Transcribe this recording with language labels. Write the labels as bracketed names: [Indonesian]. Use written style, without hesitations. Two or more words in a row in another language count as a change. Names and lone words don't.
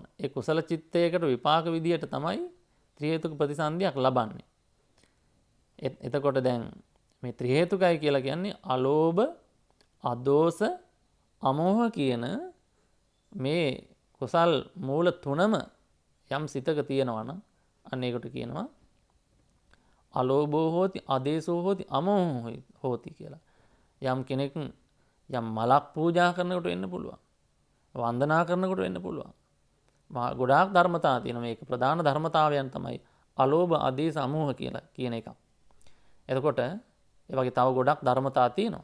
[Sinhala] ඒ කුසල චිත්තයකට විපාක විදියට තමයි ත්‍රි හේතුක ප්‍රතිසන්දියක් ලබන්නේ. එතකොට දැන් මේ ත්‍රි හේතුකයි කියලා කියන්නේ අලෝභ, අදෝස, අමෝහ කියන මේ කුසල් මූල තුනම යම් සිතක තියෙනවා නම් අන්න ඒකට කියනවා [Pali] අලෝභෝ හෝති, අදේසෝ හෝති, අමෝහෝ හෝති [Sinhala] කියලා. යම් කෙනෙක් යම් මලක් පූජා කරනකොට වෙන්න පුළුවන්. වන්දනා කරනකොට වෙන්න පුළුවන්. ගොඩාක් ධර්මතා තියෙනවා. මේක ප්‍රධාන ධර්මතාවයන් තමයි අලෝභ, අදේස, අමෝහ කියලා කියන එක. එතකොට ඒ වගේ තව ගොඩක් ධර්මතා තියෙනවා.